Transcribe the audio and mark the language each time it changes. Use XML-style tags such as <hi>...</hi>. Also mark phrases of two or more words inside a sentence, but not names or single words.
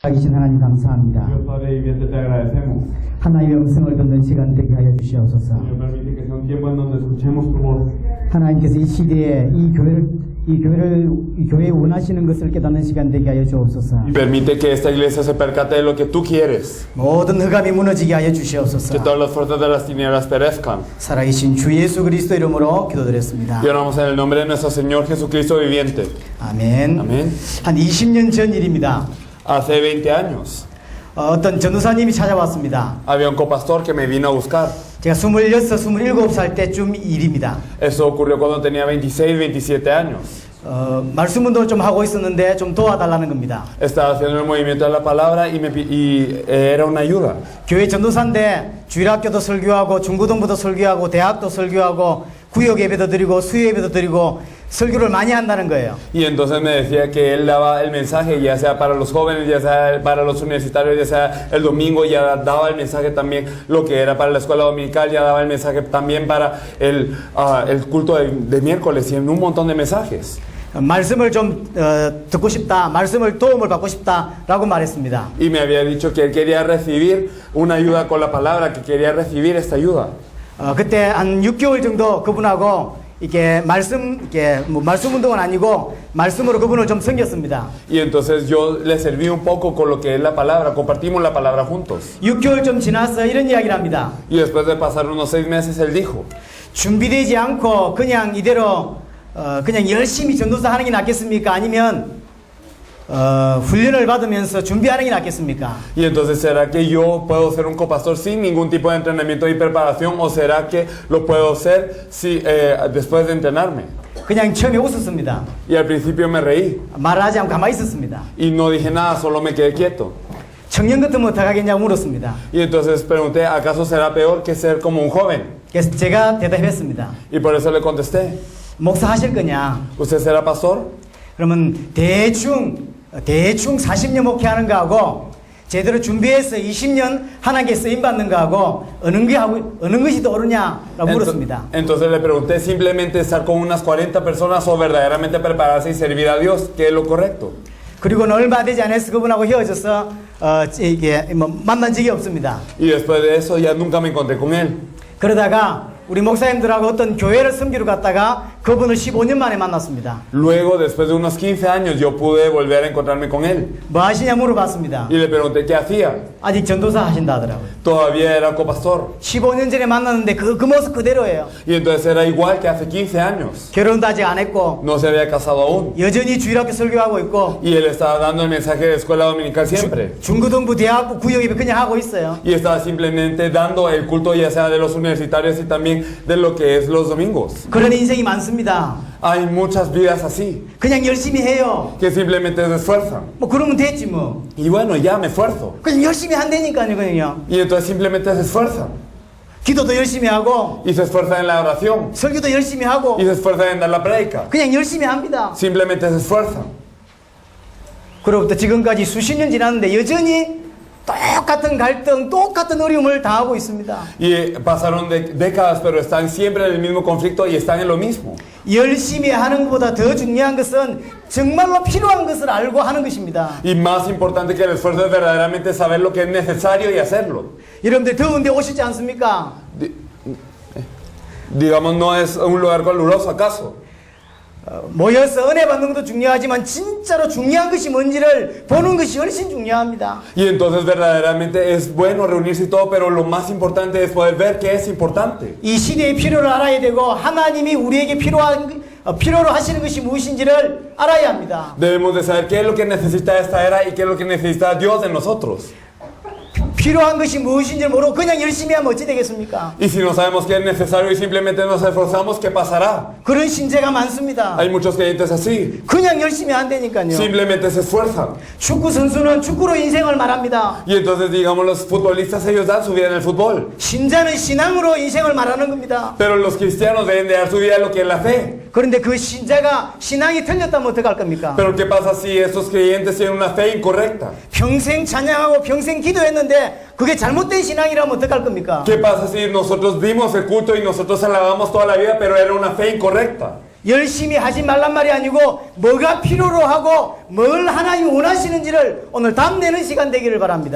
<ko>살아계신 하나님 감사합니다.</ko> <es>Dios Padre viviente, te agradecemos.</es> <ko>하나님의 음성을 듣는 시간 되게 하여 주시옵소서.</ko> <es>Señor, permite que sea un tiempo en donde escuchemos tu voz.</es> <ko>하나님께서 이 시대에 이 교회에 원하시는 것을 깨닫는 시간 되게 하여 주옵소서.</ko> <es>Y permite que esta iglesia se percate de lo que tú quieres.</es> <ko>모든 흑암이 무너지게 하여 주시옵소서.</ko> <es>Que todas las fuerzas de las tinieblas perezcan.</es> <ko>살아계신 주 예수 그리스도 이름으로 기도드렸습니다.</ko> <es>Y oramos en el nombre de nuestro Señor Jesucristo viviente.</es> <ko>아멘.</ko> <es>Amén.</es> <ko>한 20년 전 일입니다.</ko> <es>Hace 20 años</es> <ko>어떤 전도사님이 찾아왔습니다.</ko> <es>había un copastor que me vino a buscar.</es> <ko>제가 26, 27살 때쯤 일입니다.</ko> <es>Eso ocurrió cuando tenía 26, 27 años.</es> <ko>말씀 운동을 좀 하고 있었는데 좀 도와달라는 겁니다.</ko> <es>Estaba haciendo el movimiento de la palabra y era una ayuda.</es> <ko>교회 전도사인데 주일학교도 설교하고 중고등부도 설교하고 대학도 설교하고 구역 예배도 드리고 수요 예배도 드리고 설교를 많이 한다는 거예요.</ko> <es>Y entonces me decía que él daba el mensaje, ya sea para los jóvenes, ya sea para los universitarios, ya sea el domingo, ya daba el mensaje también, lo que era para la escuela dominical, ya daba el mensaje también para el culto de miércoles y en un montón de mensajes.</es> <ko>말씀을 좀 듣고 싶다, 말씀을 도움을 받고 싶다라고 말했습니다.</ko> <es>Y me había dicho que él quería recibir una ayuda con la palabra, que quería recibir esta ayuda.</es> <ko>그때 한 6개월 정도 그분하고 이렇게 말씀 운동은 아니고 말씀으로 그분을 좀 섬겼습니다.</ko> <es>Y entonces yo le serví un poco con lo que es la palabra, compartimos la palabra juntos.</es> <ko>6개월 좀 지나서 이런 이야기를 합니다.</ko> <es>Y después de pasar unos 6 meses él dijo,</es> <ko>준비되지 않고 그냥 이대로 그냥 열심히 전도사 하는 게 낫겠습니까? 아니면 훈련을 받으면서 준비하는 게 낫겠습니까?</ko> <es>y entonces ¿será que yo puedo ser un copastor sin ningún tipo de entrenamiento y preparación o será que lo puedo hacer después de entrenarme?</es> <ko>그냥 처음에 웃었습니다.</ko> <es>Y al principio me reí</es> <ko>말하지 않고 가만히 있었습니다.</ko> <es>y no dije nada, solo me quedé quieto.</es> <ko>청년 같으면 어떡하겠냐고 물었습니다.</ko> <es>Y entonces pregunté, ¿acaso será peor que ser como un joven?</es> <ko>그래서 제가 대답했습니다.</ko> <es>Y por eso le contesté,</es> <ko>목사 하실 거냐?</ko> <es>¿usted será pastor?</es> <ko>그러면 대충 40년 목회하는 거하고 제대로 준비해서 20년 하나님께 쓰임 받는 거하고 어느 것이 더 옳으냐라고 물었습니다.</ko> <es>Entonces le pregunté, simplemente estar con unas 40 personas o verdaderamente prepararse y servir a Dios, ¿qué es lo correcto?</es> <ko>그리고는 얼마 되지 않아서 그분하고 헤어져서 이게 만난 적이 없습니다.</ko> <es>Y después de eso ya nunca me encontré con él.</es> <ko>그러다가 우리 목사님들하고 어떤 교회를 섬기러 갔다가 그분을 15년 만에 만났습니다.</ko> <es>Luego, después de unos 15 años, yo pude volver a encontrarme con él.</es> <ko>뭐 하시냐 물어봤습니다.</ko> <es>Y le pregunté qué hacía.</es> <ko>아직 전도사 하신다 하더라고요.</ko> <es>Todavía era copastor.</es> <ko>15년 전에 만났는데 그 모습 그대로예요.</ko> <es>Y entonces era igual que hace 15 años.</es> <ko>결혼도 아직 안 했고</ko> <es>No se había casado aún.</es> <ko>여전히 주일학교 설교하고 있고</ko> <es>Y él estaba dando el mensaje de escuela dominical siempre.</es> <ko>중고등부 대학부 구역 예배 그냥 하고 있어요.</ko> <es>Y estaba simplemente dando el culto ya sea de los universitarios y también de lo que es los domingos.</es> <ko>그런 인생이 많습니다.</ko> <es>Hay muchas vidas así,</es> <ko>그냥 열심히 해요.</ko> <es>que simplemente se esfuerzan.</es> <ko>뭐 그러면 됐지 뭐.</ko> <es>Y bueno, ya me esfuerzo.</es> <ko>그냥 열심히 한다니까요 그냥.</ko> <es>Y entonces simplemente se esfuerzan.</es> <ko>기도도 열심히 하고</ko> <es>Y se esfuerzan en la oración.</es> <ko>설교도 열심히 하고</ko> <es>Y se esfuerzan en dar la prédica.</es> <ko>그냥 열심히 합니다.</ko> <es>Simplemente se esfuerzan.</es> <ko>그로부터 지금까지 수십 년 지났는데 여전히 똑같은 갈등, 똑같은 어려움을 당하고 있습니다.</ko> <es>Y pasaron décadas, pero están siempre en el mismo conflicto y están en lo mismo.</es> <ko>열심히 하는 것보다 더 중요한 것은 정말로 필요한 것을 알고 하는 것입니다.</ko> <es>Y más importante que el esfuerzo es verdaderamente saber lo que es necesario y hacerlo.</es> <ko>여러분들 더운데 오시지 않습니까?</ko> <es>Digamos, no es un lugar caluroso, ¿acaso?</es> <ko>모여서 은혜 받는 것도 중요하지만 진짜로 중요한 것이 뭔지를 보는 것이 훨씬 중요합니다.</ko> <es>Y entonces verdaderamente es bueno reunirse y todo, pero lo más importante es poder ver qué es importante.</es> <ko>이 시대의 필요를 알아야 되고 하나님이 우리에게 필요로 하시는 것이 무엇인지를 알아야 합니다.</ko> <es>Debemos de saber qué es lo que necesita esta era y qué es lo que necesita Dios de nosotros.</es> <ko>필요한 것이 무엇인지 모르고 그냥 열심히 하면 어찌 되겠습니까?</ko> <es>Y si no sabemos qué es necesario y simplemente nos esforzamos, ¿qué pasará?</es> <ko>그런 신재가 많습니다.</ko> <es>Hay muchos creyentes así.</es> <ko>그냥 열심히 한다니까요.</ko> <es>Simplemente se esfuerzan.</es> <ko>축구 선수는 축구로 인생을 말합니다.</ko> <es>Y entonces, digamos, los futbolistas, ellos dan su vida en el fútbol.</es> <ko>신자는 신앙으로 인생을 말하는 겁니다.</ko> <es>Pero los cristianos deben de dar su vida en lo que es la fe.</es> <ko>그런데 그 신자가 신앙이 틀렸다면 어떡할 겁니까?</ko> <es>Pero ¿qué pasa si estos creyentes tienen una fe incorrecta?</es> <ko>평생 찬양하고 평생 기도했는데 그게 잘못된 신앙이라면 어떡할 겁니까?</ko> <es>¿Qué pasa si nosotros dimos el culto y nosotros alabamos toda la vida, pero era una fe incorrecta?</es> <ko>열심히 하지 말란 말이 아니고 뭐가 필요로 하고 뭘 하나님이 원하시는지를 오늘 답내는 시간 되기를 바랍니다.</ko>